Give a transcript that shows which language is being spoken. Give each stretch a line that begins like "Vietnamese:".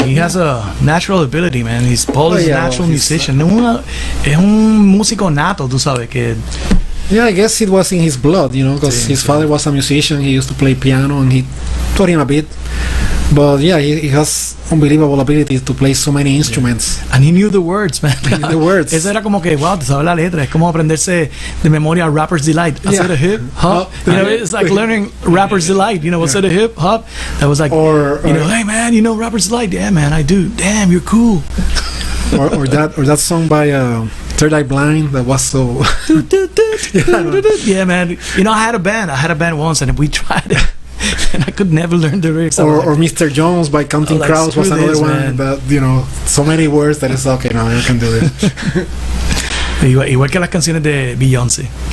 English: He has a natural ability, man. He's Paul is a natural musician.
Spanish: Es un músico nato, tú sabes que.
English: Yeah, I guess it was in his blood, you know, because his father was a musician. He used to play piano, and he taught him a bit. But yeah, he has unbelievable ability to play so many instruments. And he knew the words, man. He knew the words.
Spanish: Eso era como que, wow, te sabes la letra. Es como aprenderse de memoria Rapper's Delight.
English: I said a hip hop. You know, it's like learning Rapper's Delight. You know, what's it a hip hop? That was like, hey man, you know Rapper's Delight? Yeah, man, I do. Damn, you're cool. or that song by Third Eye Blind that was so. Yeah, man. You know, I had a band once, and we tried it. And I could never learn the lyrics. Or Mr. Jones by Counting Crows was another one that, you know, so many words that it's okay, no, I can do it.
Spanish: Igual que las canciones de Beyoncé.